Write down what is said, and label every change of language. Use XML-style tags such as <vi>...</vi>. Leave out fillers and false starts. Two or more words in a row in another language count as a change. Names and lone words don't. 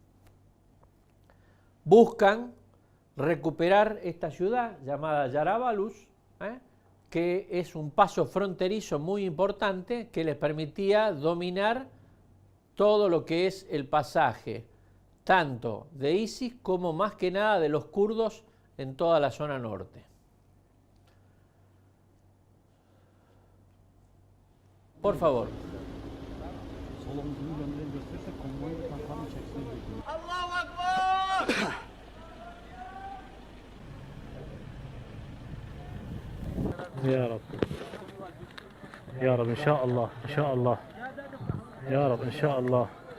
<es>Buscan recuperar esta ciudad llamada Yarabalus, que es un paso fronterizo muy importante que les permitía dominar todo lo que es el pasaje, tanto de ISIS como más que nada de los kurdos en toda la zona norte. Por favor.</es> <ar>الله أكبر. يا رب يا رب إن شاء الله إن شاء الله يا رب إن شاء الله.</ar>